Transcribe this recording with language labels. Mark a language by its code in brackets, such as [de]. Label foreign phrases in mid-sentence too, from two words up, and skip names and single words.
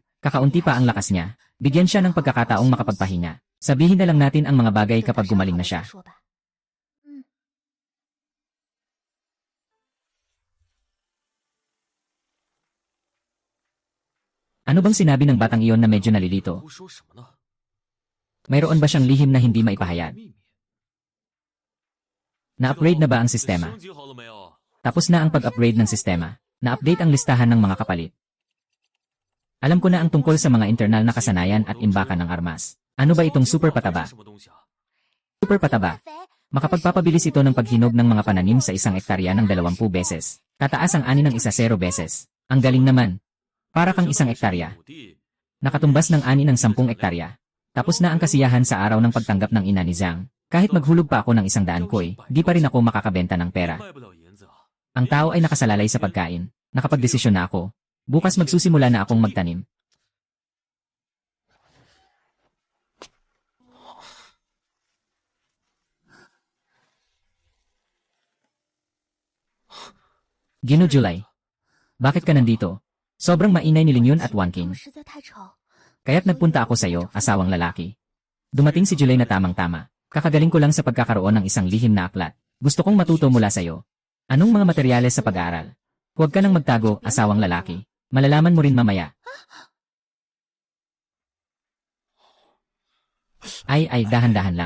[tl] Kakaunti pa ang lakas niya. Bigyan siya ng pagkakataong makapagpahinga. Sabihin na lang natin ang mga bagay kapag gumaling na siya. Ano bang sinabi ng batang iyon na medyo nalilito? [zh] 胡说什么呢？ [tl] Mayroon ba siyang lihim na hindi maipahayag? [zh] 秘密。 [tl] Na-upgrade na ba ang sistema? [zh] 升级好了没有？ [tl] Tapos na ang pag-upgrade ng sistema. Na-update ang listahan ng mga kapalit. Alam ko na ang tungkol sa mga internal na kasanayan at imbakan ng armas. Ano ba itong super pataba? [zh] 什么东西啊？ [tl] Super pataba. Makapagpapabilis ito ng paghinog ng mga pananim sa 1 hektarya ng 20 beses. Tataas ang ani ng 10 beses. Ang galing naman. Para kang 1 hektarya. [zh] 土地 [tl] Nakatumbas ng ani ng 10 hektarya. Tapos na ang kasiyahan sa araw ng pagtanggap ng ina ni Zhang. Kahit maghulog pa ako ng 100 koy, di pa rin ako makakabenta ng pera. [zh] 卖不了银子啊。 [tl] Ang tao ay nakasalalay sa pagkain. Nakapagdesisyon na ako. Bukas magsusimula na akong magtanim. Gino July. Bakit ka nandito? Sobrang mainay ni Lingyun at Wan [zh] 他 [tl] King. [zh] 们实在太吵。 [tl] Kaya't nagpunta ako sa iyo, asawang lalaki. Dumating si July na tamang-tama. Kakagaling ko lang sa pagkakaroon ng isang lihim na aklat. Gusto kong matuto mula sa iyo. Anong mga materyales sa pag-aaral? Huwag ka nang magtago, asawang lalaki. Malalaman mo rin mamaya. Ay, dahan-dahan lang.